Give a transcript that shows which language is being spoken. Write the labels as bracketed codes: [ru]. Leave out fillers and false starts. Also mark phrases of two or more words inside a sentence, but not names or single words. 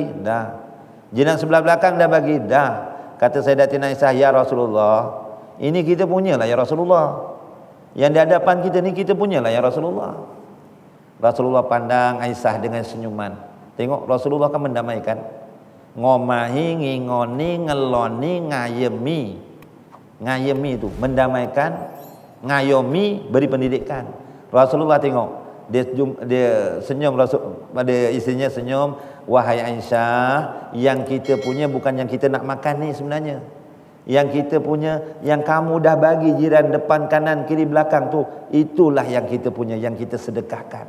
[ms] Dah. Jiran sebelah belakang dah bagi? Dah. Kata Sayyidatina Aisyah, [ar] ya Rasulullah, [ms] ini kita punyalah [ar] ya Rasulullah. [ms] Yang di hadapan kita ni kita punyalah [ar] ya Rasulullah. [ms] Rasulullah pandang Aisyah dengan senyuman. Tengok Rasulullah kan mendamaikan. [jv] Ngomahi, ngingoni, ngeloni, ngayemi [ms] itu mendamaikan, [jv] ngayomi, [ms] beri pendidikan. Rasulullah tengok, dia senyum, pada isterinya senyum, wahai Aisyah, yang kita punya bukan yang kita nak makan ni sebenarnya. Yang kita punya, yang kamu dah bagi jiran depan, kanan, kiri, belakang tu, itulah yang kita punya, yang kita sedekahkan.